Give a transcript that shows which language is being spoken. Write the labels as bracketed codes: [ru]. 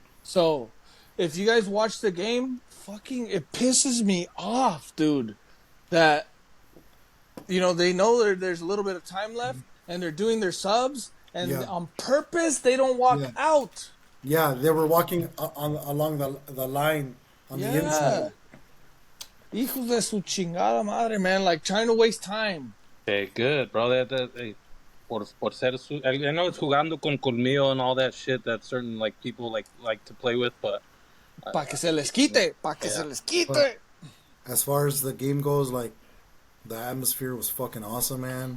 [en] So, if you guys watch the game, it pisses me off, dude. That, they know there's a little bit of time left and they're doing their subs and Yeah. on purpose they don't walk Yeah. out. Yeah, they were walking along the line on the inside. [es] Hijos de su chingada madre, man. [en] Like trying to waste time. Okay, good, bro. Hey, [es] por ser [en] I know it's [es] jugando con colmillo [en] and all that shit that certain like people like to play with, but [es] Pa' que se les quite. Pa' que se les quite. [en] But- As far as the game goes, like the atmosphere was fucking awesome, man.